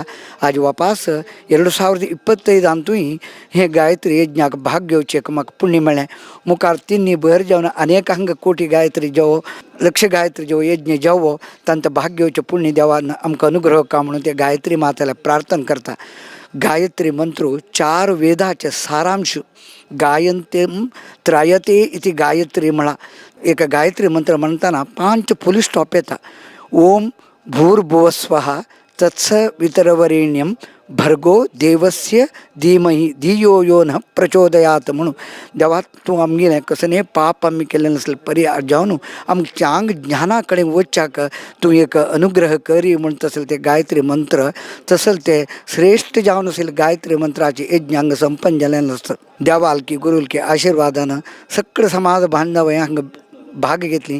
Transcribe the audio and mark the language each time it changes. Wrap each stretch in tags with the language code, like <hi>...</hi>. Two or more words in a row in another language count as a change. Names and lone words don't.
<kok>आज वापास 2025 हातूंय हें गायत्री यज्ञाक भाग घेवचेक म्हाका पुण्य मेळ्ळें. मुखार तिनी भर जावन अनेकांक कोटी गायत्री जावो लक्ष गायत्री जो यज्ञ जावो तांकां भाग घेवचें पुण्य देवान आमकां अनुग्रह का म्हणून ते गायत्री मातेला प्रार्थना करता. गायत्री मंत्र 4 वेदाचे सारांश</kok> <sa>गायन्ते त्रायते इति गायत्री</sa> <kok>म्हणा. एक गायत्री मंत्र म्हणताना 5</kok> <en>full stop</en> <kok>येता.</kok> <sa>ओम भूर्भुवस्वः तत्सवितुर्वरेण्यं भर्गो देवस्य धीमहि धियो यो न प्रचोदयात</sa> <kok>म्हणून देवा तूं आमगेलें कसलें पाप आमी केल्लें नसलें परिहार जावन आमच्या आंग ज्ञाना कडेन वचच्याक तूं एक अनुग्रह करी म्हण तसलें तें गायत्री मंत्र तसलें तें श्रेश्ठ जावन आशिल्लें गायत्री मंत्राचें यज्ञ हांगा संपन्न जाल्लें आसता. देवाल की गुरुल की आशिर्वादान सगळे समाज बांधव हांगा भाग घेतली.</kok>